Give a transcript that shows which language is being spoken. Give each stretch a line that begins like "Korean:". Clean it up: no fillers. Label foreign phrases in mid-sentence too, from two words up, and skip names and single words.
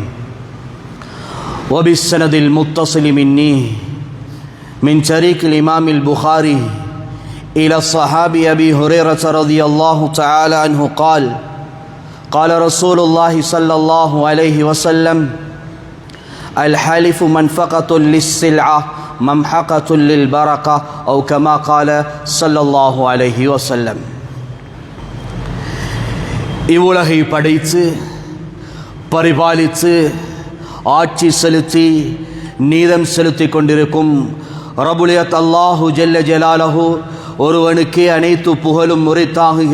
Arabic: وبالسند المتصل مني من طريق الإمام البخاري إلى الصحابي أبي هريرة رضي الله تعالى عنه قال: قال رسول الله صلى الله عليه وسلم: الحلف منفقة للسلعة ممحقة للبركة، أو كما قال صلى الله عليه وسلم.
Tamil: இவ்வுலகை படைத்து பரிபாலித்து ஆட்சி செலுத்தி நீதம் செலுத்திக் கொண்டிருக்கும் ரபுலியத்
Arabic: الله جل جلاله
Tamil: ஒருவனுக்கே அனைத்து புகழும் முறைத்தாகுக.